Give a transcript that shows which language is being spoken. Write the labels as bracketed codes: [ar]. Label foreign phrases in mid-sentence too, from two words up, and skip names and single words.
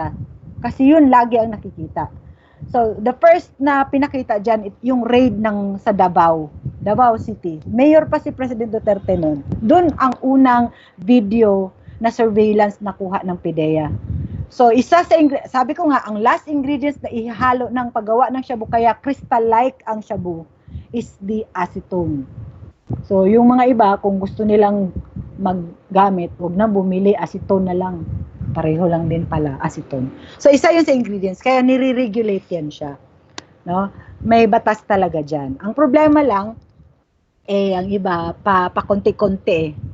[tl] Kasi yun lagi ang nakikita. So, [en] the first [tl] na pinakita dyan, yung raid sa Davao City. Mayor pa si President Duterte noon. Doon ang unang video na surveillance nakuha ng PDEA. So, sabi ko nga, ang [en] last ingredients [tl] na ihalo ng paggawa ng shabu, kaya crystal-like ang shabu, [en] is the acetone. [tl] So, yung mga iba, kung gusto nilang maggamit, huwag na bumili, acetone na lang. Pareho lang din pala, acetone. So, isa yun sa ingredients, kaya nire-regulate yan siya. No? May batas talaga dyan. Ang problema lang, ang iba, pa konti-konti.